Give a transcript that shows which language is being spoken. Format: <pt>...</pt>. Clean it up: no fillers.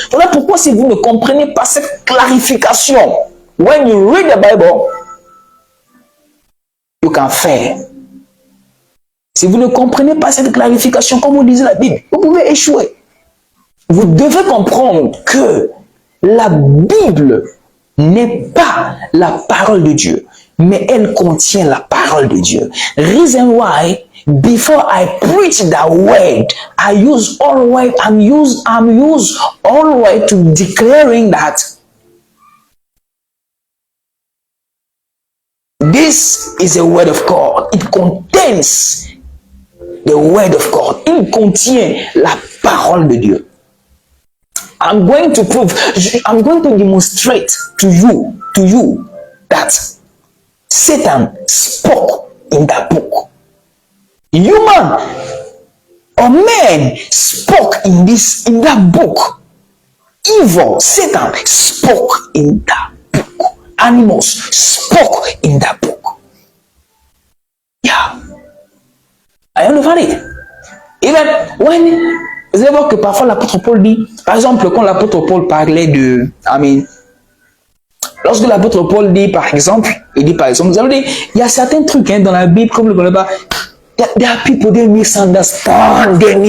<fr>Voilà pourquoi si vous ne comprenez pas cette clarification,</fr> <en>when you read the Bible, you can fail.</en> <fr>Si vous ne comprenez pas cette clarification, comme vous disait la Bible, vous pouvez échouer. Vous devez comprendre que la Bible n'est pas la parole de Dieu, mais elle contient la parole de Dieu.</fr> <en>Reason why, before I preach that word, I use all way, I'm use all way to declaring that this is a word of God. It contains the word of God.</en> <fr>Il contient la parole de Dieu.</fr> <en>I'm going to demonstrate to you that Satan spoke in that book. Human men spoke in that book. Evil, Satan spoke in that book. Animals spoke in that book. Yeah. I understand it. Even when</en> <fr>vous allez voir que parfois l'apôtre Paul dit, par exemple, quand l'apôtre Paul parlait de, lorsque l'apôtre Paul dit, par exemple, vous allez dire, il y a certains trucs dans la Bible, comme le connaît pas,</fr> <en>there are people they misunderstand.</en>